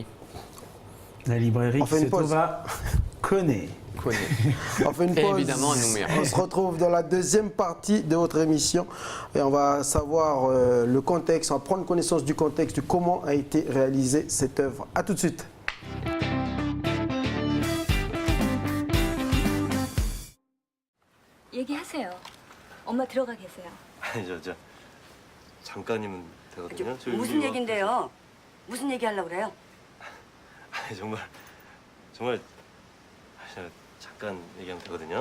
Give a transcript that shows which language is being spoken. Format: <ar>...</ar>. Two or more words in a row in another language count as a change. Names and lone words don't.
<fr>La librairie qui se trouve à Koné. On fait une pause. Évidemment, on se retrouve dans la deuxième partie de votre émission et on va savoir le contexte, on va prendre connaissance du contexte, de comment a été réalisée cette œuvre. A tout de suite.</fr> <ko>얘기하세요. 엄마 들어가 계세요. 아니 저 잠깐이면 되거든요. 무슨 얘긴데요? 무슨 얘기 하려고 그래요? 아니 정말 저 잠깐 얘기하면 되거든요.</ko>